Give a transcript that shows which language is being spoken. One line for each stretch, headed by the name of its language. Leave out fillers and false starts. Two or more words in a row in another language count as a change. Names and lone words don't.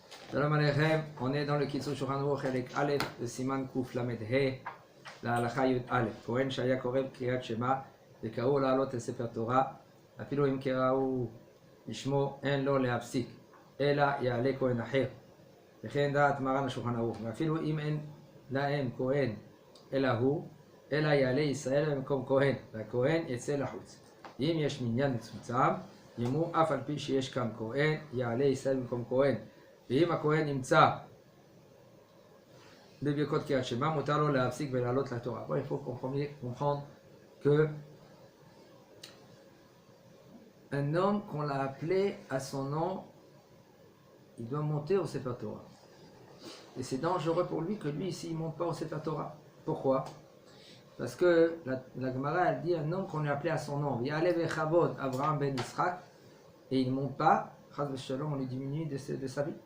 Hebrew: שלום עליכם,
French: on est dans le Kitzur Shulchan Aruch avec Aleph, le
Hebrew: סימן קוף למד הא,
French: la
Hebrew: הלכה יוד אלף. כהן שהיה קורא קריאת שמע, וקראו לעלות לספר תורה, אפילו אם קראו לשמו אין לו להפסיק, אלא יעלה כהן אחר. וכן דעת מרן השולחן ערוך, ואפילו אם אין להם כהן אלא הוא, אלא יעלה ישראל במקום כהן, והכהן יצא לחוץ. אם יש מניין מצומצם, יאמרו אף על פי שיש כאן כהן, יעלה ישראל במקום כהן. ואם הכהן נמצא בברכות קריאת שמע, מותר לו להפסיק ולעלות לתורה.
French: Bon, il faut comprendre que un homme qu'on l'a appelé à son nom, il doit monter au
Hebrew: ספר תורה.
French: Et c'est dangereux pour lui que lui ici il ne monte pas au
Hebrew: ספר תורה.
French: Pourquoi? Parce que la Gemara elle dit un homme qu'on a appelé à son nom,
Hebrew: יעמוד הכבוד
French: Abraham ben Yitzhak, et il ne monte pas,
Hebrew: חס ושלום,
French: on lui diminue de sa vie.